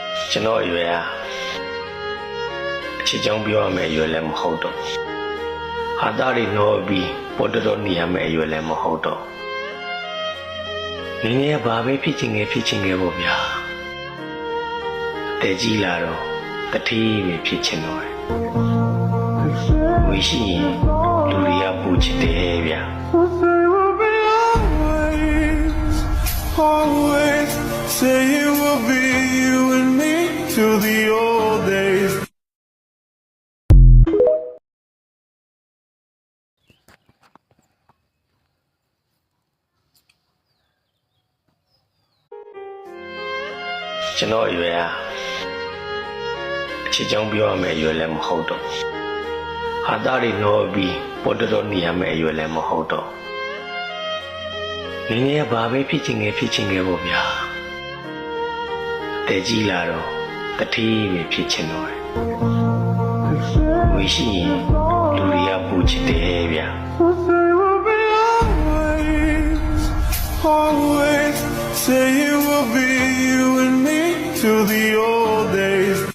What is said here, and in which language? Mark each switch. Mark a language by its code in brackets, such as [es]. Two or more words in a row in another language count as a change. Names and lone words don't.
[my] ကျွန်တော်အရွယ်အချစ်ကြောင်းပြောရမယ်အရွယ်လည်းမဟုတ်တော့ဟာသားတွေနော်ပြီးပေါ်တော်နေရမယ်အရွယ်လည်းမဟုတ်တော့ငယ်ငယ်ဘာပဲဖြစ်ချင်ငယ်ပေါ့ဗျာတဲ့ကြီးလာတော့တတိပဲဖြစ်ချင်တော့ဝေရှိရင်လူတွေကပူချစ်တယ်ဗျာ [en] Always say it will be you and me till the old days. [my] ကျွန်တော်အရွယ်အချစ်ကြောင်းပြောရမယ်အရွယ်လည်းမဟုတ်တော့ဟာသားတွေနော်ပြီးပေါ်တော်နေရမယ်အရွယ်လည်းမဟုတ်တော့ငယ်ငယ်ဘာပဲဖြစ်ချင်ငယ်ပေါ့ဗျာ တဲ့ကြီးလာတော့တတိပဲဖြစ်ချင်တော့ဝေရှိရင်လူတွေကပူချစ်တယ်ဗျာ [en] Always say it will be you and me till the old days.